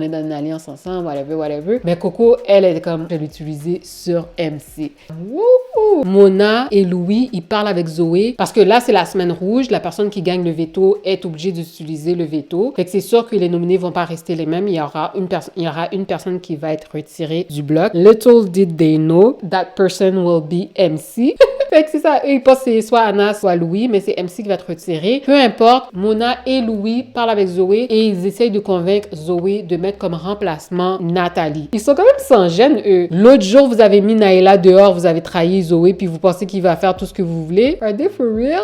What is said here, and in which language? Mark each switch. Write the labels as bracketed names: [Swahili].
[French] On est dans une alliance ensemble, whatever. Mais Coco, elle est comme, je vais l'utiliser sur MC. Wouhou! Mona et Louis, ils parlent avec Zoé parce que là, c'est la semaine rouge. La personne qui gagne le veto est obligée d'utiliser le veto. Fait que c'est sûr que les nominés vont pas rester les mêmes. Il y aura une personne qui va être retirée du bloc. [English] Little did they know that person will be MC. [French] Fait que c'est ça. Eux, ils pensent que c'est soit Anna, soit Louis, mais c'est MC qui va être retiré. Peu importe, Mona et Louis parlent avec Zoé et ils essayent de convaincre Zoé de mettre comme remplacement Nathalie. Ils sont quand même sans gêne, eux. L'autre jour, vous avez mis Naila dehors, vous avez trahi Zoé, puis vous pensez qu'il va faire tout ce que vous voulez. [English] Are they for real?